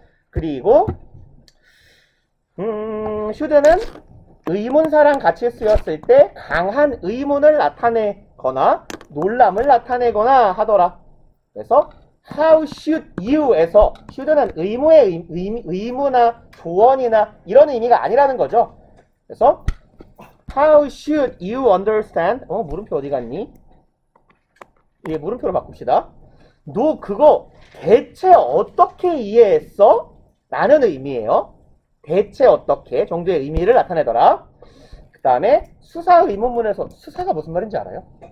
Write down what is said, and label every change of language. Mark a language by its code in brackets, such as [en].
[ko] 그리고 should는 의문사랑 같이 쓰였을 때 강한 의문을 나타내거나 놀람을 나타내거나 하더라. 그래서 how should you에서 should는 의무의 의무나 조언이나 이런 의미가 아니라는 거죠. 그래서 [en] how should you understand? [ko] 물음표 어디 갔니? 예, 물음표로 바꿉시다. 너 그거 대체 어떻게 이해했어? 라는 의미예요. 대체 어떻게 정도의 의미를 나타내더라. 그 다음에 수사 의문문에서 수사가 무슨 말인지 알아요?